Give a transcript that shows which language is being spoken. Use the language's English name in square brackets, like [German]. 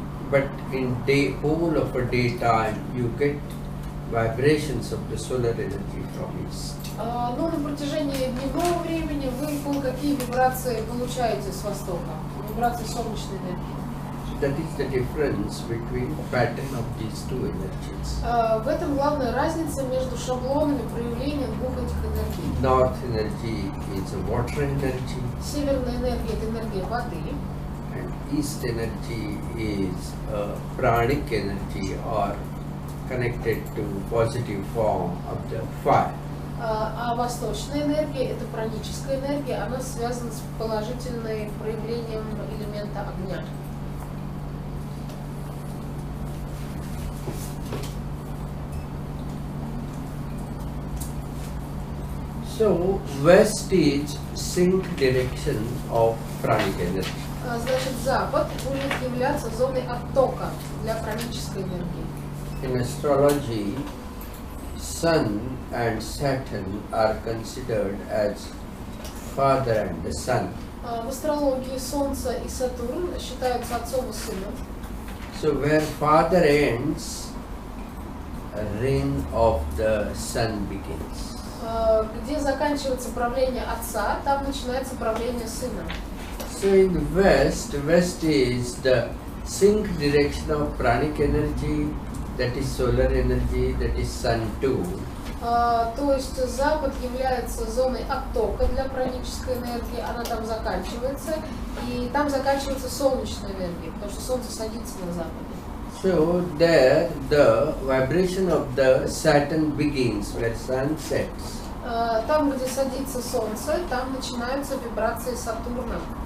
[English] But in whole of a daytime you get vibrations of the solar energy from east. [Russian] Но на протяжении дневного времени вы какие вибрации получаете с востока? Вибрации солнечной энергии. [English] That is the difference between pattern of these two energies. [Russian] В этом главная разница между шаблонами проявления двух этих энергий. [English] North energy is a water energy. [Russian] Северная энергия – это энергия воды. [English] And east energy is a pranic energy or connected to positive form of the fire. [Russian] А восточная энергия – это праническая энергия, она связана с положительным проявлением элемента огня. [English] So west is sync direction of pranic energy. [Russian] Значит, запад будет являться зоной оттока для пранической энергии. [English] In astrology, Sun and Saturn are considered as father and the son. [Russian] В астрологии Солнце и Сатурн считаются отцом и сыном. [English] So where father ends, reign of the son begins. [Russian] Где заканчивается правление отца, там начинается правление сына. [English] So in west is the sync direction of pranic energy, that is solar energy, that is sun too. [Russian] То есть запад является зоной оттока для пранической энергии, она там заканчивается, и там заканчивается солнечная энергия, потому что солнце садится на западе. [English] So there the vibration of the Saturn begins where sun sets. [Russian] Там, где садится солнце, там начинаются вибрации Сатурна.